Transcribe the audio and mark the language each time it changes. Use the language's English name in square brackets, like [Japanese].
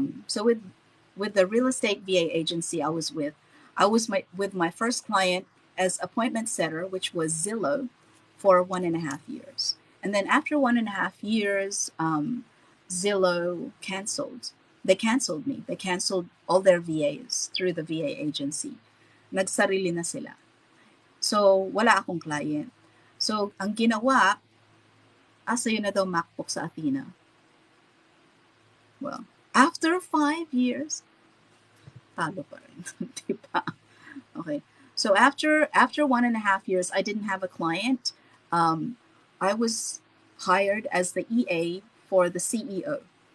[English] So with the real estate VA agency I was with my first client as appointment setter, which was Zillow, for 1.5 years. And then after 1.5 years, Zillow canceled. They canceled me. They canceled all their VAs through the VA agency. [Filipino] Nagsarili na sila. So, wala akong client. So, ang ginawa, yun na daw MacBook sa Athena. [English] Well, after 5 years, [Filipino] talo pa rin. Diba? Okay. [English] So after 1.5 years, I didn't have a client. I was hired as the EA for the CEO.